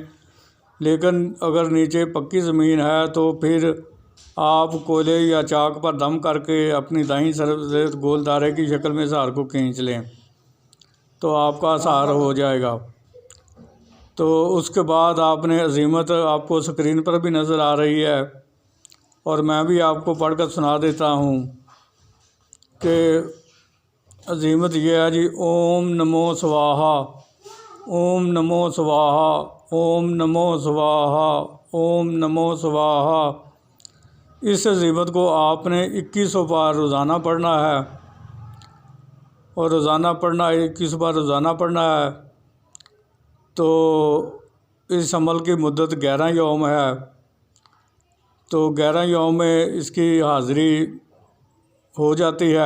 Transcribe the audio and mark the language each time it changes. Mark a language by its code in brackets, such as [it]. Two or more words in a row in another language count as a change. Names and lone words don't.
[ur] لیکن اگر نیچے پکی زمین ہے تو پھر آپ کوئلے یا چاک پر دم کر کے اپنی دائیں طرف سے گول دائرے کی شکل میں ہار کو کھینچ لیں تو آپ کا ہار ہو جائے گا۔ تو اس کے بعد آپ نے عزیمت آپ کو اسکرین پر بھی نظر آ رہی ہے، اور میں بھی آپ کو پڑھ کر سنا دیتا ہوں کہ عزیمت یہ ہے جی: [sa] ॐ नमो स्वाहा, ॐ नमो स्वाहा, ॐ नमो स्वाहा, ॐ नमो स्वाहा. [ur] اس عزیمت کو آپ نے 2100 بار روزانہ پڑھنا ہے، اور روزانہ پڑھنا 21 بار روزانہ پڑھنا ہے۔ تو اس عمل کی مدت 11 یوم ہے۔ تو 11 یوم میں اس کی حاضری ہو جاتی ہے۔